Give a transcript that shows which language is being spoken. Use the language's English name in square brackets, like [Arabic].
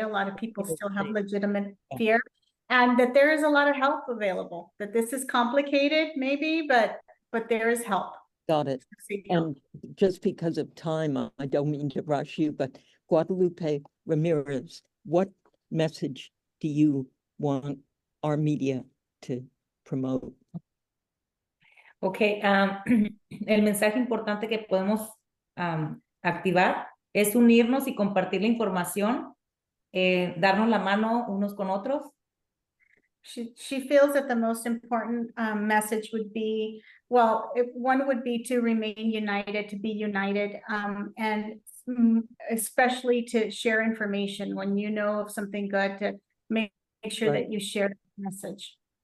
[English] A lot of people still have legitimate fear, and that there is a lot of help available, that this is complicated maybe, but there is help. got it. And just because of time, I don't mean to rush you, but Guadalupe Ramirez, what message do you want our media to promote? [Spanish] Ok, el mensaje importante que podemos activar es unirnos y compartir la información, darnos la mano unos con otros. [English] She feels that the most important message would be, well, one would be to remain united, to be united, and especially to share information when you know of something good, to make sure Right. that you share the message.